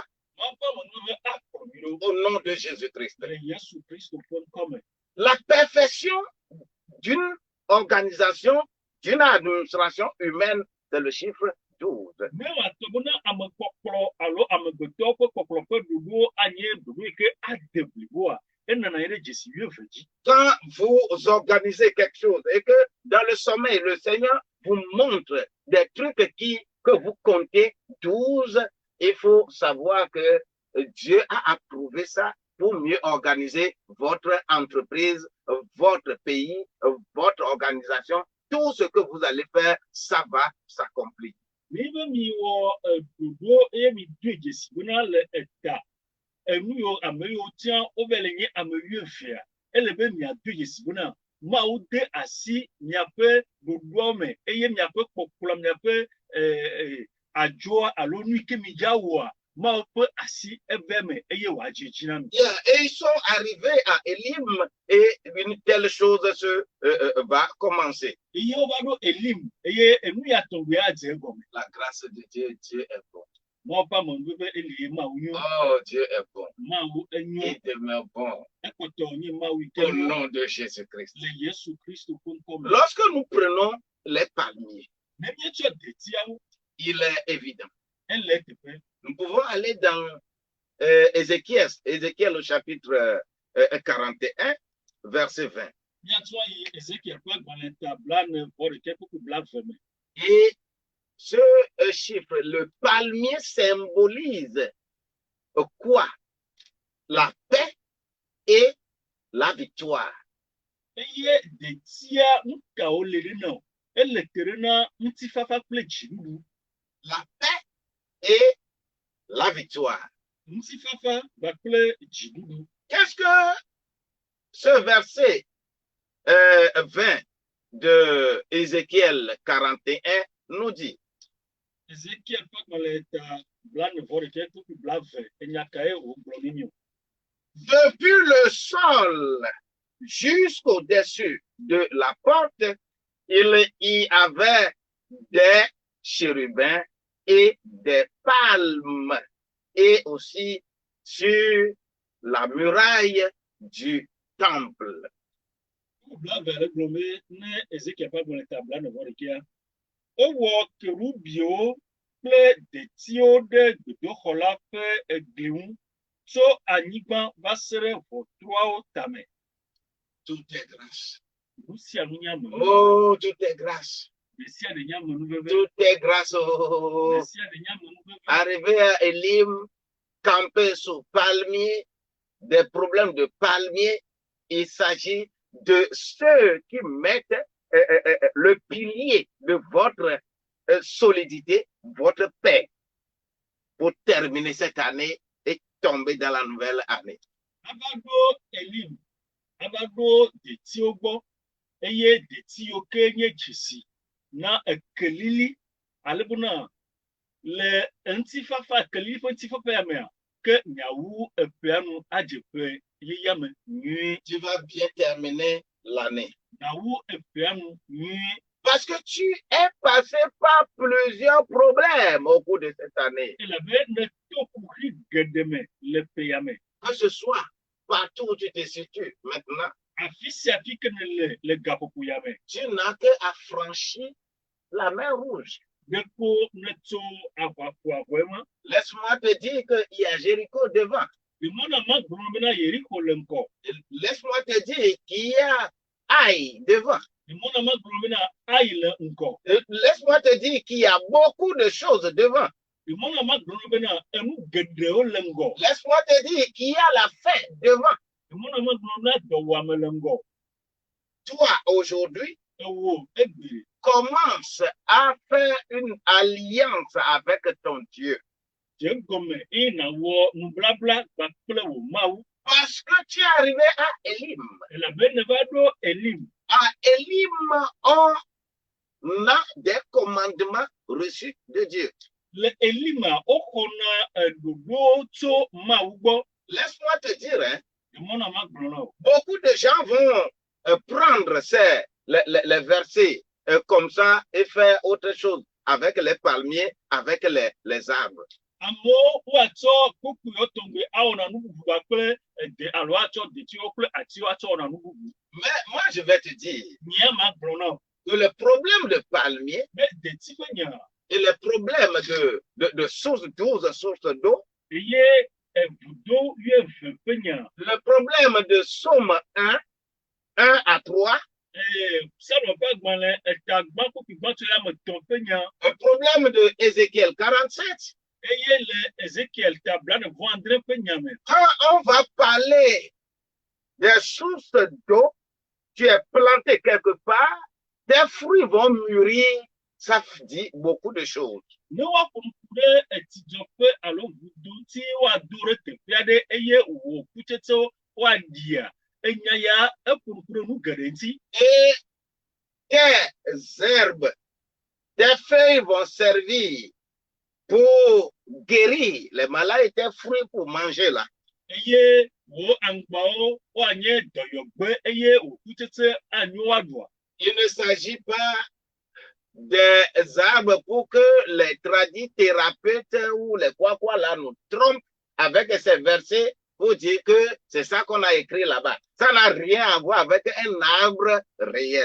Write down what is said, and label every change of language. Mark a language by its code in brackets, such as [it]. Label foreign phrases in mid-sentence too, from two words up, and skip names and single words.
[ee] Mawu ƒe amenuveve akplɔ mi ɖo [fr] au nom de Jésus-Christ. [ee] le Yesu Kristo ƒe ŋkɔ me. [fr] La perfection d'une organisation, d'une administration humaine, c'est le chiffre 12. [ee] Ne wòatɔ bena amekpɔkplɔ alo amegbetɔwo ƒe kpɔkplɔ ƒe ɖoɖo anye ɖoɖo yi ke ade bliboa, enana anyi ɖe dzesi 12 dzi. [fr] Quand vous organisez quelque chose et que dans le sommeil, le Seigneur vous montre des trucs que vous comptez 12, il faut savoir que Dieu a approuvé ça pour mieux organiser votre entreprise, votre pays, votre organisation. Tout ce que vous allez faire, ça va s'accomplir. [ee] Mibe miwɔ ɖoɖo eye mi doe dzesi bena le eta enu yiwo ame yiwo tia wova le nye ame 12a, ele be miadoe dzesi bena Mawu de asi miaƒe ɖoɖoawo me eye miaƒe kpɔkplɔ miaƒe adzɔa alo nu yi ke mi dza wɔa Mawu ƒe asi eve me eye wòadze dzi na mi. [fr] Yeah, et ils sont arrivés à Élim et une telle chose va commencer. [ee] Eye wova ɖo Elim eye enu ya tɔgbi adze egɔme. [fr] La grâce de Dieu, Dieu est bon. [ee] Mawu ƒe amenuveve eli Mawu nyo. [fr] Oh, Dieu est bon. [ee] Mawu enyo. [fr] Il demeure bon. [ee] Ekpɔtɔ nye Mawu yi ke [fr] Au nom de Jésus-Christ. [ee] le Yesu Kristo ƒe ŋkɔ me. [fr] Lorsque nous prenons les palmiers, [ee] Ne míetsɔ detiawo [fr] il est évident. [ee] ele teƒe. [fr] Nous pouvons aller dans Ézéchiel au chapitre 41, verset 20. [ee] Míatrɔ yi Ezekiel ƒe agbalẽ blaene-vɔ-ɖekɛ kpukpu blaeve me. [fr] Et ce chiffre, le palmier symbolise quoi? La paix et la victoire. [ee] eye detia nukawo le ɖe na o ele te ɖe na ŋutifafa kple dziɖuɖu [fr] La paix et la victoire. [ee] ŋutifafa kpakple dziɖuɖu. [fr] Qu'est-ce que ce verset 20 de Ézéchiel 41 nous dit? [ee] Ezekiel ƒe gbalẽ ta 29 kpukpu 20 enya kae wògblɔ ne mi o. [fr] Depuis le sol jusqu'au-dessus de la porte, il y avait des chérubins et des palmes, et aussi sur la muraille du temple. [ee] 20 le gblɔ be ne Ezekiel ƒe gbalẽ ta 29 ewɔ kerubiwo kple detiwo ɖe gbedoxɔ la ƒe egli ŋu tso anyigba va se ɖe ʋɔtruawo tame. [fr] Tout est grâce. [ee] Nu sia nu nye amenuveve. [fr] Oh, tout est grâce. [ee] Ɖe sia ɖe nye amenuveve. [fr] Tout est grâce. [ee] Ɖe Oh. sia ɖe nye amenuveve. [fr] Arrivé à Elim, camper sous palmier, des problèmes de palmier, il s'agit de ceux qui mettent le pilier de votre solidité, votre paix, pour terminer cette année et tomber dans la nouvelle année. [ee] Ava ɖo Elim, ava ɖo detiwo gbɔ, eye detiwo ke nye dzesi na ekelili ale bena le ŋutifafa kelili ƒe ŋutifafa ya mea ke miawu eƒea nu adze ƒe yeye me nyuie. [fr] Tu vas bien terminer l'année. [ee] Miawu eƒea nu nyuie. [fr] Parce que tu es passé par plusieurs problèmes au cours de cette année. [ee] Elabe ne to kuxi geɖe me le ƒe ya me. [fr] Que ce soit partout où tu te situes maintenant, [ee] Afi sia afi ke ne le gaƒoƒo ya me. [fr] tu n'as que à franchir la mer rouge. [ee] Ɖeko ne tso aʋaƒoaʋɔe ma. [fr] Laisse-moi te dire qu'il y a Jéricho devant. [ee] Emɔna ma gblɔ bena Yeriko le ŋgɔ. [fr] Laisse-moi te dire qu'il y a Aïe devant. [ee] Emɔna ma gblɔ bena Ai le ŋgɔ. [fr] Laisse-moi te dire qu'il y a beaucoup de choses devant. [ee] Emɔna ma gblɔ bena enu geɖewo le ŋgɔ. [fr] Laisse-moi te dire qu'il y a la fin devant. [ee] Emɔna ma gblɔ bena dɔwuame le ŋgɔ. [fr] Toi, aujourd'hui, [ee] Ewo egbe. [fr] commence à faire une alliance avec ton Dieu. [ee] Dze gɔme eye nawɔ nubabla kpakple wò Mawu. [fr] Parce que tu es arrivé à Elim. [ee] Elabe ne va ɖo Elim. [fr] À Elim, on a des commandements reçus de Dieu. [ee] Le Elima woxɔna ɖoɖowo tso Mawu gbɔ. [fr] Laisse-moi te dire, hein, [ee] Emɔna ma gblɔ na o. [fr] beaucoup de gens vont prendre les versets comme ça et faire autre chose avec les palmiers, avec les arbres. [ee] Amewo woatsɔ kpukpuewo tɔgbe awɔna nu bubu kpakple ede alo atsɔ detiwo kple atiwo atsɔ wɔna nu bubu. [fr] Mais moi, je vais te dire [ee] Nyea ma gblɔ na o. [fr] que le problème de palmier [ee] Be deti ƒe nya [fr] et le problème de source 12 sources d'eau, [ee] eye evudo 12 ƒe nya. [fr] le problème de Somme 1 à 3, [ee] Samuel ƒe agbalẽ etagba kpukpu gbãtɔ ya me 3 ƒe nya. [fr] le problème de Ézéchiel 47. [ee] Eye le Ezekiel ta 29 ƒe nya me. [fr] Quand on va parler des sources d'eau, tu es planté quelque part, tes fruits vont mûrir, ça dit beaucoup de choses. [ee] Ne woaƒo ŋku ɖe etidzɔƒe alo vudo ŋuti woado ɖe teƒe aɖe eye wò kutsetsewo woaɖia, enya ya eƒo ŋku ɖe nu geɖe ŋuti. [fr] Et tes herbes, tes feuilles vont servir pour guérir les maladies, tes fruits pour manger là. [ee] Eye wò aŋgbawo woanye dɔyɔgbe eye wò kutsetse anyo woaɖua. [fr] Il ne s'agit pas des arbres pour que les tradis thérapeutes ou les quoi là nous trompent avec ces versets pour dire que c'est ça qu'on a écrit là-bas. Ça n'a rien à voir avec un arbre réel.